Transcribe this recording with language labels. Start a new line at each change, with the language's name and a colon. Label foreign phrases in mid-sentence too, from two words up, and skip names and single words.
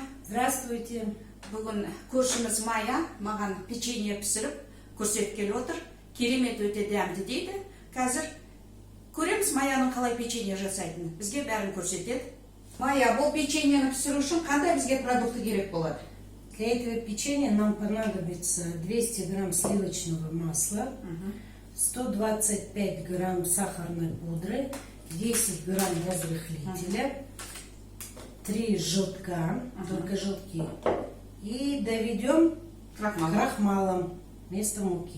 Russian: Здравствуйте.
Kazakh: Бүгін көршіміз Майя маған печенье пісіріп көрсеткелі отыр. Керемет өте дәмді дейді. Қазір көреміз Майяның қалай печенье жасайтынын. Бізге бәрін көрсетеді. Майя, бұл печеньені пісіру үшін қандай бізге продукты керек болады?
Russian: Для этого печенья нам понадобится 200 грамм сливочного масла, 125 грамм сахарной пудры, 10 грамм разрыхлителя, 3 желтка, только желтки. И доведем крахмалом вместо муки.